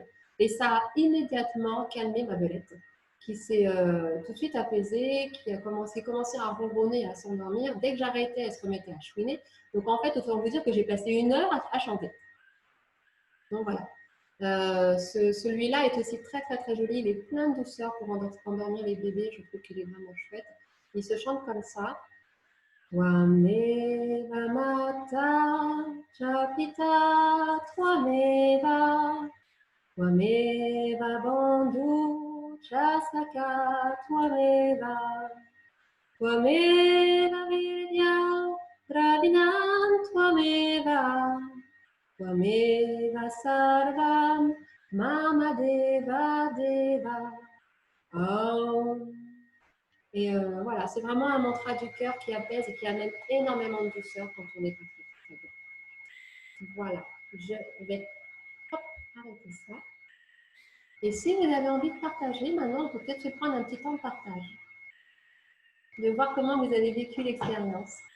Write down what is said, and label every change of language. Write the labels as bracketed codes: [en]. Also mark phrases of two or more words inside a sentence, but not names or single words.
[fr] Et ça a immédiatement calmé ma belette, qui s'est tout de suite apaisée, qui a commencé à ronronner, à s'endormir. Dès que j'arrêtais, elle se remettait à chouiner. Donc en fait, autant vous dire que j'ai passé 1 heure à chanter. Donc voilà. Celui-là est aussi très très très joli, il est plein de douceur pour endormir les bébés, je trouve qu'il est vraiment chouette. Il se chante comme ça. [sa] Twameva mata chapita twameva twameva bandhu chasaka twameva twameva vidya pravinam twameva Twameva sarvam mama deva deva. [fr] Et voilà, c'est vraiment un mantra du cœur qui apaise et qui amène énormément de douceur quand on est très bien. Voilà, je vais arrêter ça. Et si vous avez envie de partager, maintenant, on peut peut-être se prendre un petit temps de partage, de voir comment vous avez vécu l'expérience.